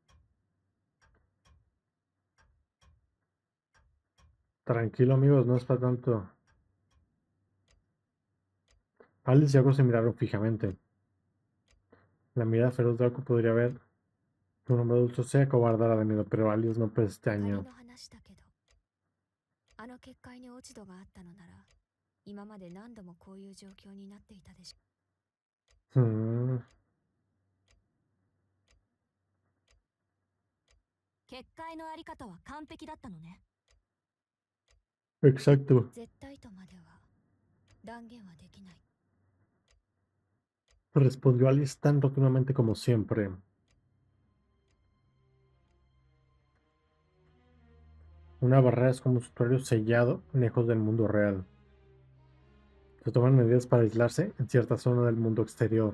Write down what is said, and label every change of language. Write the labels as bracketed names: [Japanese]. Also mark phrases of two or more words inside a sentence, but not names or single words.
[Spanish] Tranquilo, amigos, no es para tanto. Alice y Ago se miraron fijamente. La mirada feroz de Ago podría ver que un hombre adulto se acobardara de miedo, pero Alice no [Japanese] 仮 [Spanish] pestañeó. [Japanese] の話だけど、あの結界に落ち度があったのなら、今まで何度もこういう状況になっていたでしょ。 Mm, 結界のあり方は完璧だったのね。 [Spanish] exacto. [Japanese] 絶対とまでは断言はできない。 [Spanish] Respondió Alice tan rotundamente como siempre. Una barrera es como un santuario sellado lejos del mundo real. Se toman medidas para aislarse en cierta zona del mundo exterior.